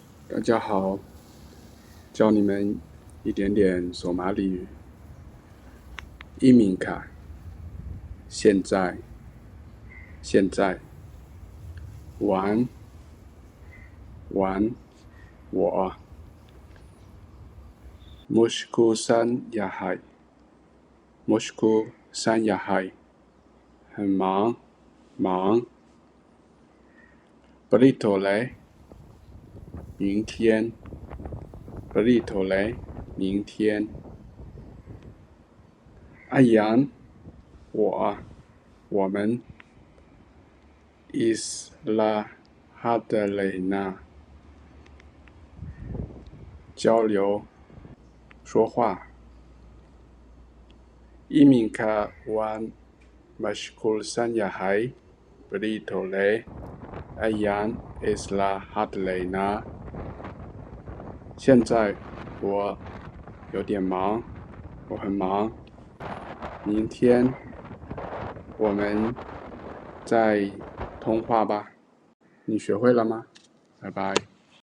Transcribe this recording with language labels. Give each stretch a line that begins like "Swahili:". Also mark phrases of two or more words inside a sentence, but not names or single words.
Chinese: 大家好，教你们一点点索马里语。伊敏卡，现在，玩，
Somali: 我。Mushku san yahay，
Chinese: 很忙。Berito嘞，明天。Ayan，
Somali: 我们。Isla Hadlena，
Chinese: 交流，说话。
Somali: Iminka wan mashkul san yahay Berito le Ayan Isla Hadlena，
Chinese: 现在我有点忙，我很忙。明天我们再通话吧。你学会了吗？拜拜。